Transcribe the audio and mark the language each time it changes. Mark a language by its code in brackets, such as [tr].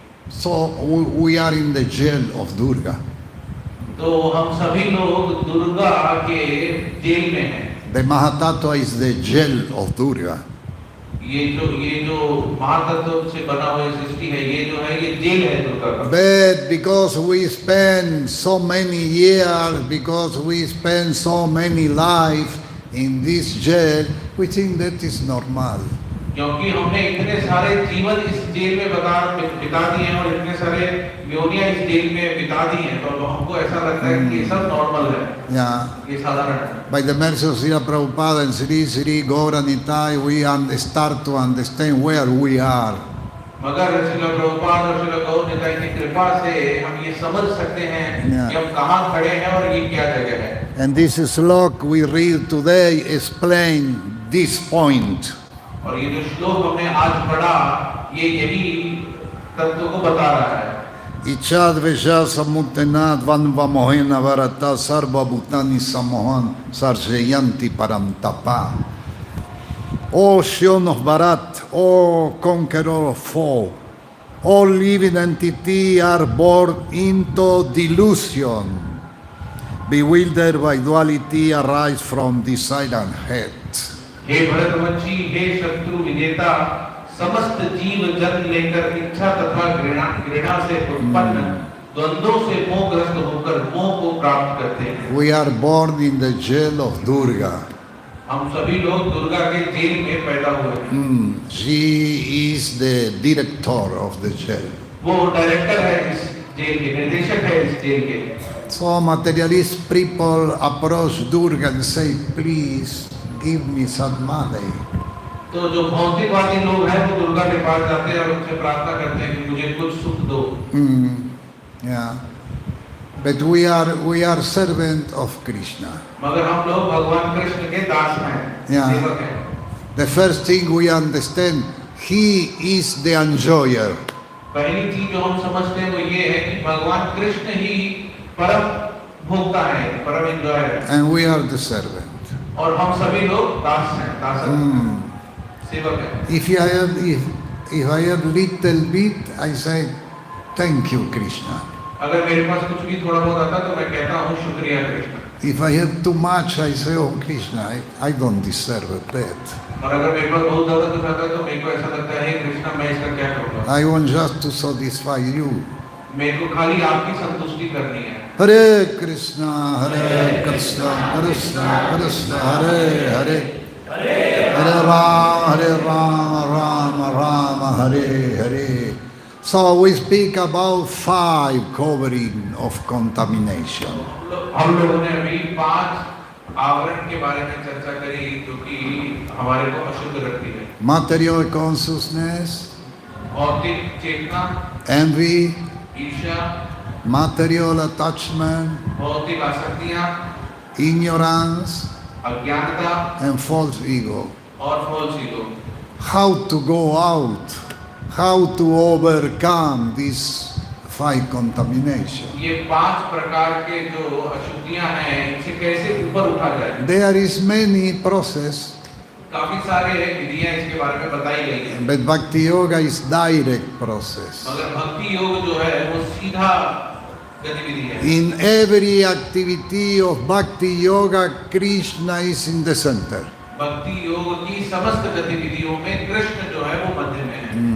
[en] So we are in the jail of Durga. [hi] तो हम सभी लोग दुर्गा के जेल में हैं। [en] The Mahatattva is the jail of Durga. [hi] ये जो महातत्व से बना हुआ सृष्टि है, ये जो है ये जेल है दुर्गा का। [en] But because we spend so many years, because we spend so many lives in this jail, we think that is normal. [hi] क्योंकि हमने इतने सारे जीवन इस जेल में बिता दिए हैं और इतने सारे योनियां इस जेल में बिता दी हैं, तो हमको ऐसा लगता है कि ये सब नॉर्मल है। [en] Yeah. [hi] ये साधारण है। [en] By the mercy of Srila Prabhupada and Sri Gauranitai, we start to understand where we are. [hi] मगर श्रील प्रभुपाद और श्रील गौरनिताई की कृपा से हम ये समझ सकते हैं कि हम कहाँ खड़े हैं और ये क्या जगह है। [en] And this slok we read today explain this point. [hi] और ये जो श्लोक हमने आज पढ़ा ये यही तत्व को बता रहा है। [sa] Ichad veja samutenad vanva mohena varata sarva bhutani samohan sarjayanti parantapa. [en] O Shion of Bharat, O conqueror of foe, all living entity are born into delusion. Bewildered by duality arise from the silent head. [hi] हे भरतवंशी, हे शत्रु विजेता, समस्त जीव जन्म लेकर इच्छा तथा घृणा से उत्पन्न द्वंद्वों से मोहग्रस्त होकर मोह को प्राप्त करते हैं। [en] We are born in the jail of Durga. [hi] हम सभी लोग दुर्गा के जेल में पैदा हुए हैं। [en] She is the director of the jail. [hi] वो डायरेक्टर है इस जेल के, निर्देशक है इस जेल के। [en] So materialist people approach Durga and say, please give me some money. [hi] तो जो भौतिकवादी लोग हैं वो दुर्गा के पास जाते हैं और उनसे प्रार्थना करते हैं कि मुझे कुछ सुख दो। [en] Yeah. But we are servant of Krishna. [hi] मगर हम लोग भगवान कृष्ण के दास हैं, सेवक हैं। [en] The first thing we understand, he is the enjoyer. [hi] पहली चीज जो हम समझते हैं वो ये है कि भगवान कृष्ण ही परम भोक्ता है, परम एंजॉयर है। [en] And we are the servant. [hi] और हम सभी लोग दास हैं, दास सेवक हैं। [en] If I have little bit, I say, thank you, Krishna. [hi] अगर मेरे पास कुछ भी थोड़ा बहुत आता तो मैं कहता हूँ शुक्रिया Krishna. [en] If I have too much, I say, oh Krishna, I don't deserve that. [hi] और अगर मेरे पास बहुत ज्यादा कुछ आता है तो मेरे को ऐसा लगता है कृष्णा मैं इसका क्या करूँगा। [en] I want just to satisfy you. [hi] मेरे को खाली आपकी संतुष्टि करनी है। [sa] Hare Krishna, Krishna Krishna, Hare Hare, Hare Rama, Rama Rama, Hare Hare. [en] So we speak about 5 covering of contamination. [hi] हम लोगों ने अभी 5 आवरण के बारे में चर्चा करी जो कि हमारे को अशुद्ध रखती है। [en] Material consciousness, [hi] भौतिक चेतना, [en] envy, [hi] ईर्ष्या, [en] material attachment, [hi] भौतिक आसक्तियां, [en] ignorance, [hi] अज्ञानता [en] and false ego. [hi] और false ego. [en] How to go out, how to overcome these 5 contamination. [hi] ये 5 प्रकार के जो अशुद्धियां हैं इनसे कैसे ऊपर उठा जाए। [en] There is many process, [hi] काफी सारे विधियां इसके बारे में बताई गई हैं। [en] but Bhakti Yoga is direct process. [hi] मगर भक्ति योग जो है वो सीधा गतिविधि है। [en] In every activity of Bhakti Yoga, Krishna is in the center. [hi] भक्ति योग की समस्त गतिविधियों में कृष्ण जो है वो मध्य में है।